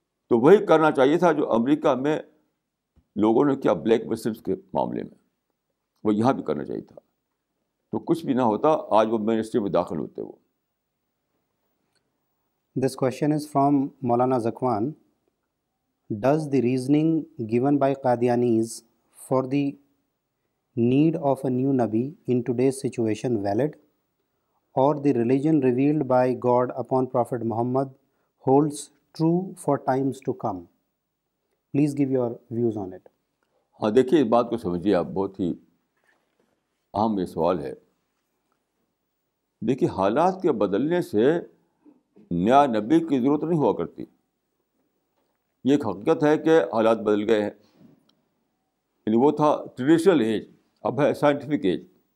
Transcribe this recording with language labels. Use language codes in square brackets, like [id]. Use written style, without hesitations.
[ur] تو وہی کرنا چاہیے تھا جو امریکہ میں لوگوں نے کیا بلیک مسلمس کے معاملے میں، وہ یہاں بھی کرنا چاہیے تھا. تو کچھ بھی نہ ہوتا، آج وہ منسٹری میں داخل ہوتے. وہ [en] This question is from Maulana Zakwan. Does the reasoning given by Qadianis for the need of a new Nabi in today's situation valid, or the religion revealed by God upon Prophet Muhammad holds true for times to come? Please give your views on it. [ur] ہاں دیکھیے اس بات کو سمجھیے آپ. بہت ہی اہم یہ سوال ہے. دیکھیے حالات کے بدلنے سے نیا نبی کی ضرورت نہیں ہوا کرتی. یہ ایک حقیقت ہے کہ حالات بدل گئے ہیں. یعنی وہ تھا ٹریڈیشنل ایج، اب ہے سائنٹیفک ایج.